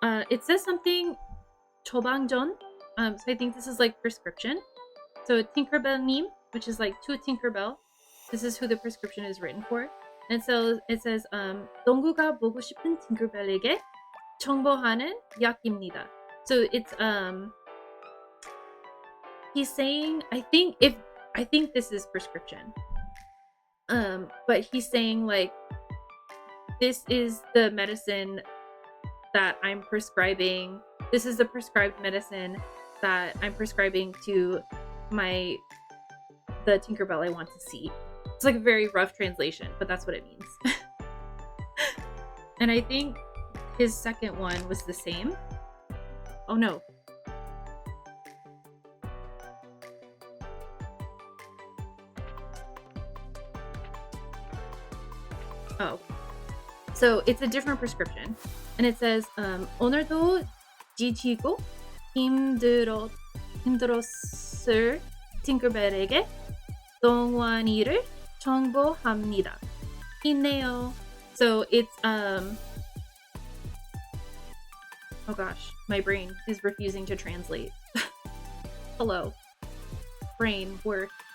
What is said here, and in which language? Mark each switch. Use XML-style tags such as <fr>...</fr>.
<en>It says something 처방전. So I think this is like prescription. So Tinkerbell-님, which is like to Tinkerbell. This is who the prescription is written for. And so it says,</en> <ko>농구가 보고 싶은 팅커벨에게 청보하는 약입니다.</ko> <en>So it's he's saying, I think this is prescription. But he's saying like, this is the medicine that I'm prescribing. This is the prescribed medicine that I'm prescribing to the Tinkerbell I want to see. It's like a very rough translation, but that's what it means. And I think his second one was the same. Oh no. Oh. So it's a different prescription. And it says,</en> <ko>오늘도 지치고 힘들었을 팅커벨에게 동원이를 정보합니다. 힘내요.</ko> <en>So it's oh gosh, my brain is refusing to translate. Hello. Brain work.</en>